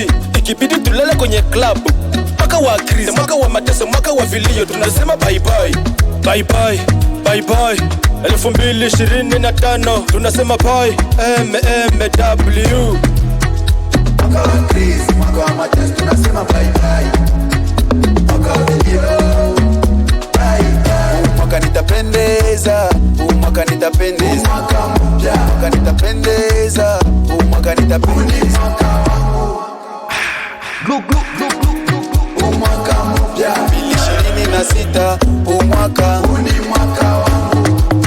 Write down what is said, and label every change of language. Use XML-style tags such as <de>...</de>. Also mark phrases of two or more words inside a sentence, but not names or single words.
<sw>Ikibidi tulele kwenye club. Mwaka wa Chris, mwaka wa mateso, mwaka wa vilio, tunasema</sw> <en>bye bye. Bye bye, bye bye. 2025 tunasema bye. MMW.</en> <sw>Mwaka wa Chris, mwaka wa Mateus, tunasema</sw> <en>bye bye.</en> <sw>Mwaka wa vilio,</sw> <en>bye bye.</en> <sw>Mwaka nitapendeza, mwaka nitapendeza. Mwaka mpya, mwaka nitapendeza. Mwaka nitapendeza. Mwaka wangu. Mwaka mpya 2026, mwaka ni mwaka wangu.</sw>